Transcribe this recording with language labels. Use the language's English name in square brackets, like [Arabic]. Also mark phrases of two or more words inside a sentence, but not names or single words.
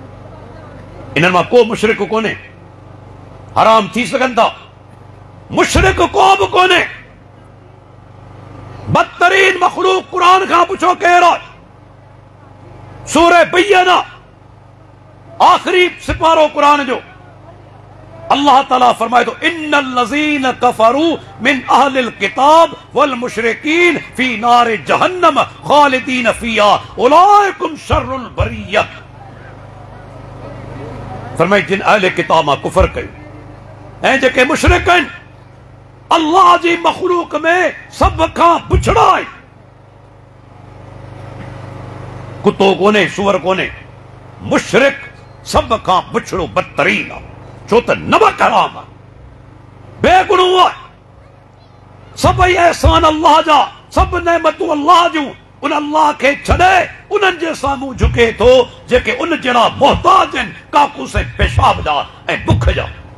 [Sindhi] इन्हनि मां को मुशरिक कोन्हे, हराम थी सघनि था, मुशरिक को बि कोन्हे। बदतरीन मखलूक क़ुरान खां पुछो केरु आहे? सूरह बय्यना, आख़िरी सिपारो क़ुरान जो, अल्लाह ताला फरमाए तो [Arabic] إن الذين كفروا من أهل الكتاب والمشركين في نار جهنم خالدين فيها أولئكم شر البرية. [Sindhi] फरमाए जिन अहले किताब मां कुफर कयो ऐं जेके मुशरिक आहिनि अल्लाह जी मखलूक में सब खां बुछड़ा आहिनि। कुत्तो कोने सुअर कोने, मुशरिक सब खां बुछड़ो बदतरीन आहे। छो त नमक हराम आहे, बेगुनाह आहे। सभई एहसान अल्लाह जा, सब नेमतूं अल्लाह जूं। उन अल्लाह खे छॾे उन्हनि जे साम्हूं झुके थो जेके उन जहिड़ा मोहताज आहिनि काकूस पेशाब जा ऐं बुख जा।